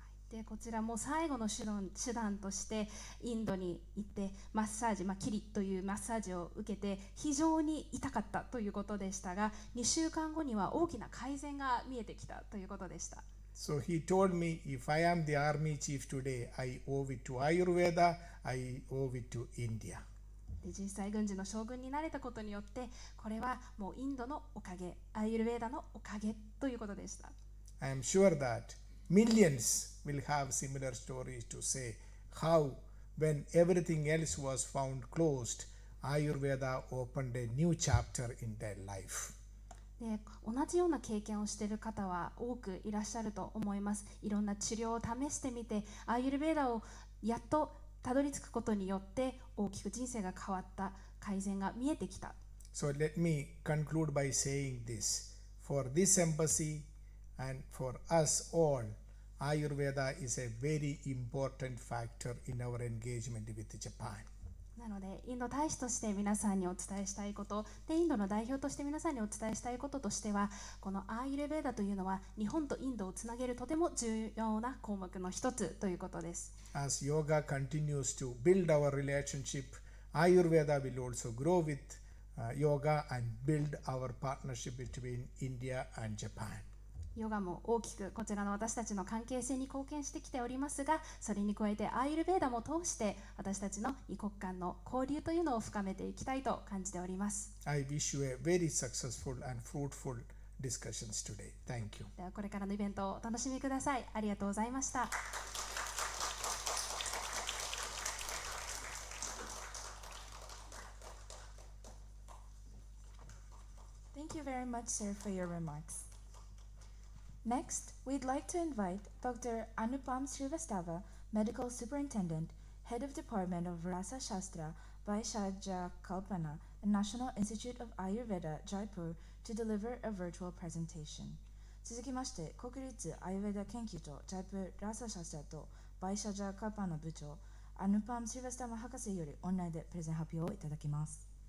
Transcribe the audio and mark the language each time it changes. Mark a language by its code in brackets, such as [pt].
[ja] でこちらも最後の手段としてインドに行ってマッサージ、キリというマッサージを受けて非常に痛かったということでしたが、2週間後には大きな改善が見えてきたということでした。 [en] So he told me, if I am the army chief today, I owe it to Ayurveda, I owe it to India. [ja] で実際軍事の将軍になれたことによってこれはもうインドのおかげ、アーユルヴェーダのおかげということでした。 [en] I am sure that millions will have similar stories to say how when everything else was found closed, Ayurveda opened a new chapter in their life. [ja] で同じような経験をしている方は多くいらっしゃると思います。いろんな治療を試してみてアーユルヴェーダをやっとたどり着くことによって大きく人生が変わった、改善が見えてきた。 [en] So let me conclude by saying this. For this embassy and for us all, Ayurveda is a very important factor in our engagement with Japan. [ja] なのでインド大使として皆さんにお伝えしたいことで、インドの代表として皆さんにお伝えしたいこととしては、このアーユルヴェーダというのは日本とインドをつなげるとても重要な項目の一つということです。 [en] As yoga continues to build our relationship, Ayurveda will also grow with yoga and build our partnership between India and Japan. [ja] ヨガも大きくこちらの私たちの関係性に貢献してきておりますが、それに加えてアーユルヴェーダも通して私たちの異国間の交流というのを深めていきたいと感じております。 [en] I wish you a very successful and fruitful discussions today. Thank you. [ja] ではこれからのイベントをお楽しみください。ありがとうございました。 [en] Thank you very much, sir, for your remarks. Next, we'd like to invite Dr. Anupam Srivastava, Medical Superintendent, Head of Department of Rasa Shastra, Vaishajya Kalpana, and National Institute of Ayurveda, Jaipur, to deliver a virtual presentation. [ja] 続きまして、国立アユヴェダ研究所ジャイプラサシャスタとバイシャジャカパの部長アヌパム・シルバスタマ博士よりオンラインでプレゼン発表をいただきます。